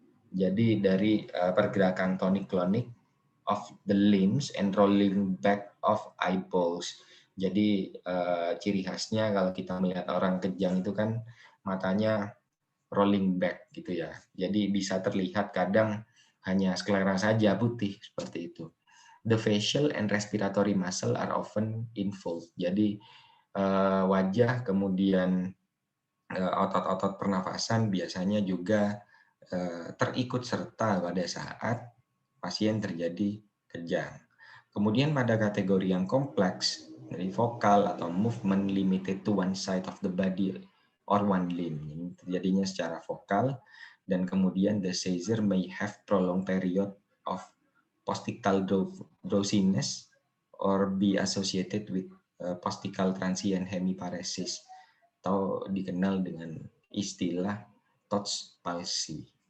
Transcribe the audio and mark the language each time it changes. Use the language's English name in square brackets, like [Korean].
[Indonesian] Jadi dari pergerakan [English] tonic-clonic of the limbs and rolling back of eyeballs. [Indonesian] Jadi ciri khasnya kalau kita melihat orang kejang itu kan matanya [English] rolling back [Indonesian] gitu ya. Jadi bisa terlihat kadang hanya sklera saja putih seperti itu. [English] The facial and respiratory muscle are often involved. [Indonesian] Jadi wajah kemudian otot-otot pernafasan biasanya juga terikut serta pada saat pasien terjadi kejang. Kemudian pada kategori yang kompleks, dari vokal atau [English] movement limited to one side of the body or one limb, [Indonesian] ini terjadinya secara vokal, dan kemudian [English] the seizure may have prolonged period of postictal drowsiness or be associated with postictal transient hemiparesis, [Indonesian] atau dikenal dengan istilah Touch palsy.